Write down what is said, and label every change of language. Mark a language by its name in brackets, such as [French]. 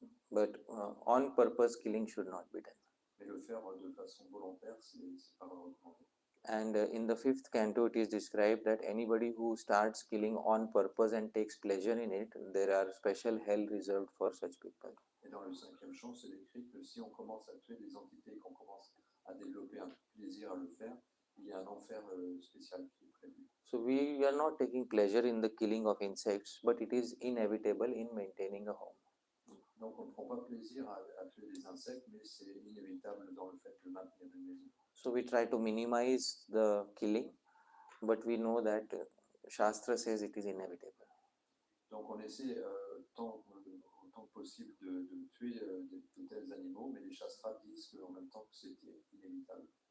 [English] But on purpose killing should not be done. [French] Mais le faire de façon volontaire, c'est pas recommandé. [English] And in the fifth canto, it is described that anybody who starts killing on purpose and takes pleasure in it, there are special hell reserved for such people. [French] Et dans le cinquième chant, c'est écrit que si on commence à tuer des entités et qu'on commence à développer un plaisir à le faire, il y a un enfer spécial qui est prévu. [English] So we are not taking pleasure in the killing of insects, but it is inevitable in maintaining a home. [French] Donc on ne prend pas plaisir à tuer des insectes, mais c'est inévitable dans le fait de maintenir une maison. [English] So we try to minimize the killing, but we know that Shastra says it is inevitable. [French] Donc on essaie autant que possible de tuer de tels animaux, mais les shastras disent qu'en même temps que c'était inévitable.